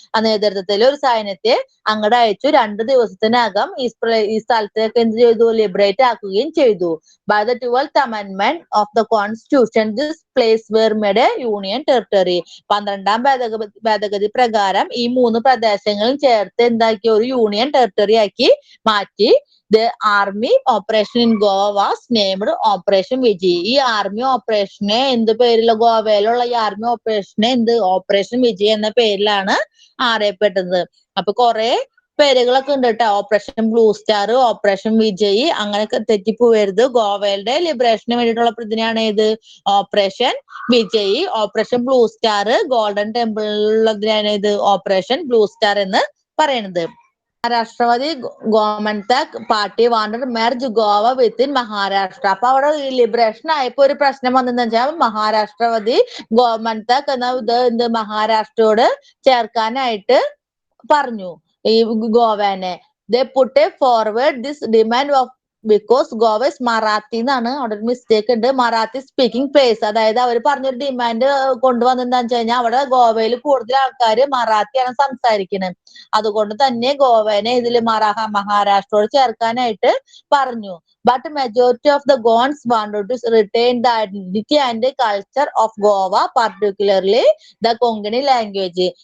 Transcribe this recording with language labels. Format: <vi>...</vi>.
<ml>നേതൃത്വത്തിൽ ഒരു സൈന്യത്തെ അങ്ങോട്ട് അയച്ചു. 2 ദിവസത്തിനകം ഈ സ്ഥലത്തേക്ക് എന്ത് ചെയ്തു? ലിബറേറ്റ് ആക്കുകയും ചെയ്തു.</ml> <en>By the 12th amendment of the constitution, this place were made a union territory.</en> <ml>12ാം ഭേദഗതി പ്രകാരം ഈ 3 പ്രദേശങ്ങളും ചേർത്ത് എന്താക്കി? ഒരു യൂണിയൻ ടെറിട്ടറി ആക്കി മാറ്റി.</ml> <en>The army operation in Goa was named Operation Vijay.</en> <ml>ഈ ആർമി ഓപ്പറേഷനെ എന്ത് പേരിലുള്ള ഗോവയിലുള്ള ഈ ആർമി ഓപ്പറേഷനെ ഓപ്പറേഷൻ വിജയ് എന്ന പേരിലാണ് അറിയപ്പെട്ടത്. അപ്പൊ കുറെ പേരുകളൊക്കെ ഉണ്ട് കേട്ടോ. Operation blue star, operation Vijay, അങ്ങനെയൊക്കെ തെറ്റിപ്പോവരുത്. ഗോവയുടെ ലിബറേഷന് വേണ്ടിയിട്ടുള്ള ഇതിനാണ് ഏത്? Operation Vijay. Operation blue star golden ടെമ്പിളിലുള്ളതിനാണ് ഇത് ഓപ്പറേഷൻ ബ്ലൂ സ്റ്റാർ എന്ന് പറയുന്നത്.</ml> <en>Maharashtrawadi Gomantak party wanted merge Goa within Maharashtra.</en> <ml>അപ്പൊ അവിടെ ലിബറേഷൻ ആയപ്പോ ഒരു പ്രശ്നം വന്നെന്ന് വെച്ചാൽ മഹാരാഷ്ട്രവാദി ഗോമന്തക് എന്ന മഹാരാഷ്ട്രയോട് ചേർക്കാനായിട്ട് പറഞ്ഞു ഈ ഗോവനെ.</ml> <en>They put a forward this demand of because Goa is</en> <ml>Marathi എന്നാണ്. അവിടെ ഒരു മിസ്റ്റേക്ക് ഉണ്ട്.</ml> <en>Marathi speaking place.</en> <ml>അതായത് അവർ പറഞ്ഞൊരു ഡിമാൻഡ് കൊണ്ടുവന്നെന്താന്ന് വെച്ച് കഴിഞ്ഞാൽ അവിടെ ഗോവയിൽ കൂടുതൽ ആൾക്കാർ മറാത്തിയാണ് സംസാരിക്കുന്നത്. അതുകൊണ്ട് തന്നെ ഗോവനെ ഇതിൽ മഹാരാഷ്ട്രയോട് ചേർക്കാനായിട്ട് പറഞ്ഞു.</ml> <en>But majority of the Goans wanted to return the identity and culture of Goa, particularly the Konkani language.</en>